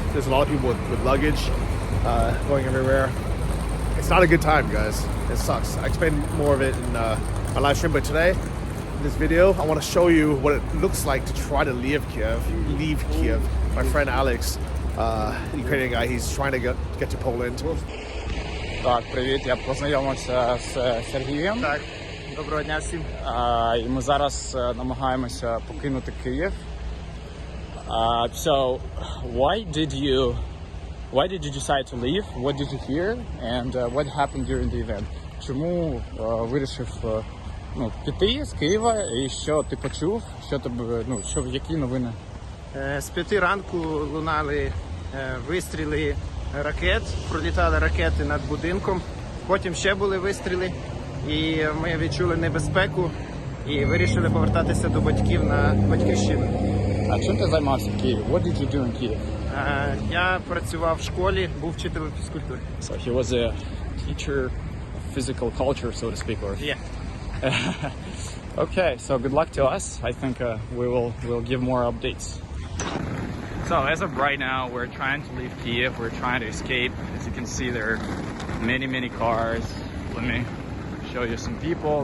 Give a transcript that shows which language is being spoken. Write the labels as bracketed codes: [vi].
[en] There's a lot of people with luggage going everywhere. It's not a good time, guys. It sucks. I explained more of it in my live stream, but today, in this video, I want to show you what it looks like to try to leave Kyiv. My friend Alex, Ukrainian guy, he's trying to get to Poland. [uk] Так, привіт, я познайомився з Сергієм. Так, доброго дня всім. І ми зараз намагаємося покинути Київ. [en] So, why did you decide to leave? What did you hear? And what happened during the event? [uk] Чому вирішив піти з Києва? І що ти почув? Які новини? З 5 ранку лунали вистріли ракет, пролітали ракети над будинком, потім ще були вистріли, і ми відчули небезпеку і вирішили повертатися до батьків на батьківщину. А чим ти займався в Києві? [en] What did you do in Kyiv? [uk] Я працював в школі, був вчителем фізкультури. [en] So he was a teacher of physical culture, so to speak, or... Yeah. Okay, so good luck to us. I think we'll give more updates. So as of right now, we're trying to leave Kyiv. We're trying to escape. As you can see, there are many cars. Let me show you some people.